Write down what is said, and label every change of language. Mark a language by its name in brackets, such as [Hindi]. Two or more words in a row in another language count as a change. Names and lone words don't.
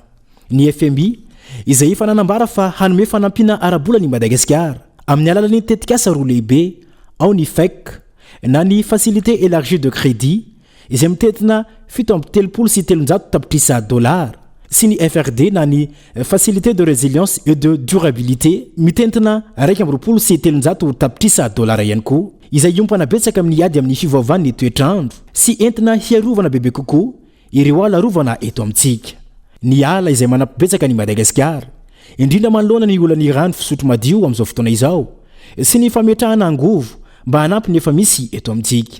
[Malagasy] Ny FMB izay efa nanambara fa hanome fanampiana arabola ny Madagasikara amin'ny alalan'ny tetikasa roa lehibe ao ny FEC na ny [French] facilité élargie de crédit [Malagasy] izay mitetina 7 sy 300 tapitrisa dolara sy ny FRD na ny [French] facilité de résilience et de durabilité [Malagasy] mitentina 1 sy 300 tapitrisa dolara ihany koa izay iompana betsaka amin'ny ady amin'ny fivaovan'ny toetrandro sy entina hiarovana bebe kokoa ireo ala rovana eto amintsika. Ny ala izay manampibetsaka ny Madagasikara indrindra manoloana ny olany rano fisotro madio amin'izao fotoana izao sy ny fametrahana angovo mba hanampy ny efa misy eto amintsika.